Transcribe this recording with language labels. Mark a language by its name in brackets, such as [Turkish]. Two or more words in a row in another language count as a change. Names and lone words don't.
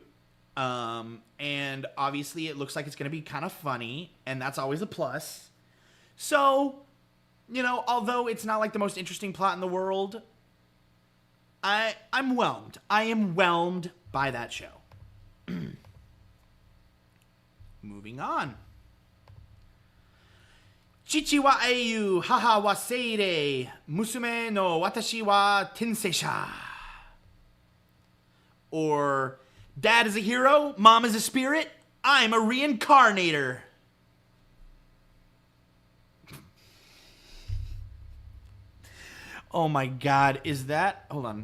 [English] And obviously it looks like it's going to be kind of funny, and that's always a plus. So, you know, although it's not like the most interesting plot in the world, I'm whelmed. I am whelmed by that show. Moving on. [Japanese] 父は英雄、母は精霊, 娘の私は転生者. [English] Or... Dad is a hero, Mom is a spirit, I'm a reincarnator. Oh my god, is that... Hold on.